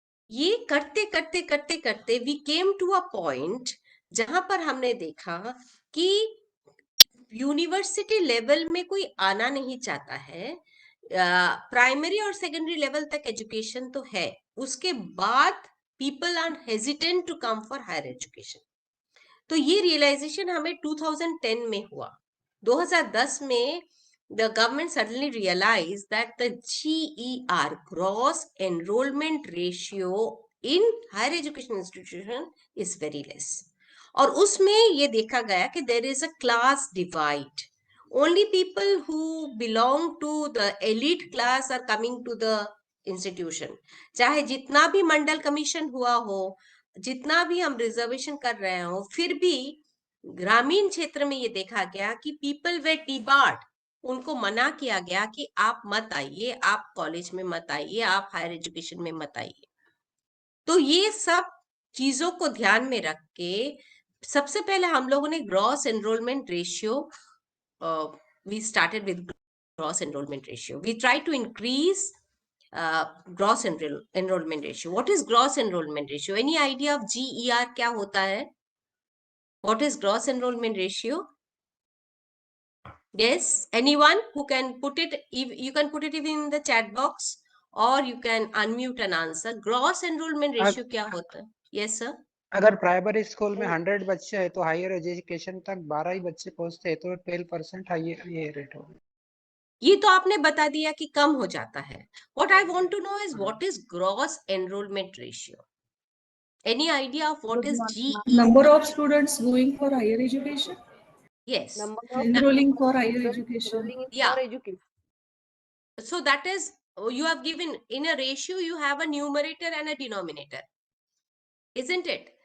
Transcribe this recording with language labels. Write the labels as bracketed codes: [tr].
[hi] ये करते करते करते करते [en] we came to a point [hi] जहां पर हमने देखा कि यूनिवर्सिटी लेवल में कोई आना नहीं चाहता है. प्राइमरी और सेकेंडरी लेवल तक एजुकेशन तो है, उसके बाद [en] People are hesitant to come for higher education. [hi] तो ये रियलाइजेशन हमें 2010 में हुआ. [en] 2010 में the government suddenly realized that the GER, gross enrollment ratio in higher education institution is very less. [hi] और उसमें ये देखा गया कि [en] there is a class divide. Only people who belong to the elite class are coming to the institution. [hi] चाहे जितना भी मंडल commission हुआ हो, जितना भी हम रिजर्वेशन कर रहे हो, फिर भी ग्रामीण क्षेत्र में ये देखा गया कि [en] people were debarred, [hi] उनको मना किया गया कि आप मत आइए, आप कॉलेज में मत आइए, आप हायर एजुकेशन में मत आइए. तो ये सब चीजों को ध्यान में रख के सबसे पहले हम लोगों ने gross enrolment ratio, [en] We started with gross enrolment ratio. We try to increase gross enrolment ratio. What is gross enrolment ratio? Any idea of GER [hi] क्या होता है? [en] What is gross enrollment ratio? Yes, anyone who can put it, you can put it even in the chat box or you can unmute and answer. [hi] Gross enrollment ratio क्या होता है? [en] Yes sir. [hi] अगर primary school में 100 बच्चे हैं तो higher education तक 12 ही बच्चे पहुंचते हैं तो 12% ये रेट होगा. ये तो आपने बता दिया कि कम हो जाता है. [en] What I want to know is what is gross enrollment ratio? Any idea of what is GE? Number of students going for higher education, Yes. Number of enrolling for higher students education. enrolling in Yeah. for education. So that is, you have given in a ratio, you have a numerator and a denominator. Isn't it?